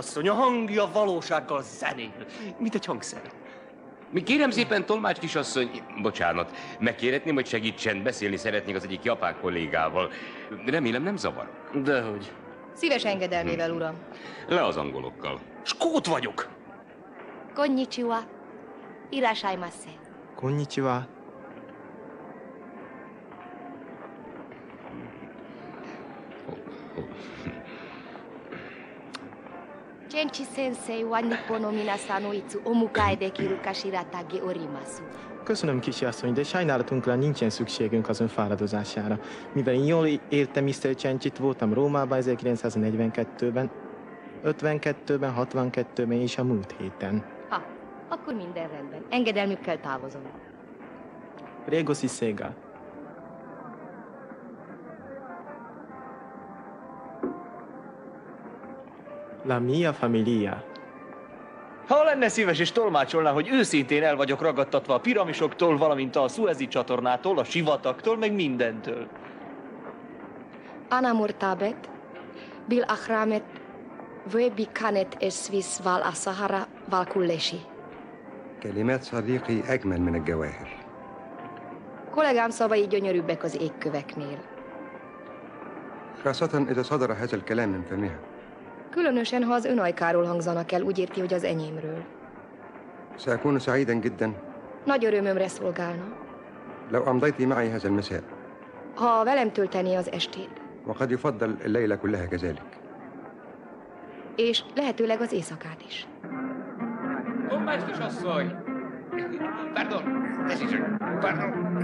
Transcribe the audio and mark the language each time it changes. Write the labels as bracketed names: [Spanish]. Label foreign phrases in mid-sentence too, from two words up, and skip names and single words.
[Hungarian] A hangja valósággal zenél, mint egy hangszer. Mi kérem szépen, tolmács kisasszony, bocsánat, megkérhetném, hogy segítsen, beszélni szeretnék az egyik japán kollégával. Remélem nem zavar. Dehogy. Szíves engedelmével, uram. Le az angolokkal. Skót vagyok. [Japanese] こんにちは。いらっしゃいませ. Konnichiwa. ゲンチ先生は日報の皆さんのいつお迎えできるかしらたげおります. [Hungarian] Köszönöm, kisi asszony, de sajnálatunkra nincsen szükségünk az ön fáradozására. Mivel én jól értem Mr. Csencsit, voltam Rómában 1942-ben, 52-ben, 62-ben és a múlt héten. Ha, akkor minden rendben. Engedelmükkel távozom. [Italian] Prego si sega. La mia familia. [Hungarian] Ha lenne szíves és tolmácsolná, hogy őszintén el vagyok ragadtatva a piramisoktól, valamint a Szuezi csatornától, a sivatagtól, meg mindentől. [Arabic] أنا مرتبط، بالأهرامات، وبقناة السويس والصحراء والكل شي. كلمات صديقي أجمل من الجواهر. [Hungarian] Kollégám szavai gyönyörűbbek az égköveknél. [Arabic] خاصة إذا صدر هذا الكلام من فمها. [Hungarian] Különösen, ha az ön ajkáról hangzanak el, úgy érti, hogy az enyémről. [Arabic] سأكون سعيدا جدا [Hungarian] Nagy örömömre szolgálna, [Arabic] لو أمضيت معي هذا المساء. [Hungarian] ha velem töltené az estét, [Arabic] وقد يفضل الليلة كلها كذلك. [Hungarian] és lehetőleg az éjszakát is. Tolmács kisasszony! Pardon, tessék csak, pardon.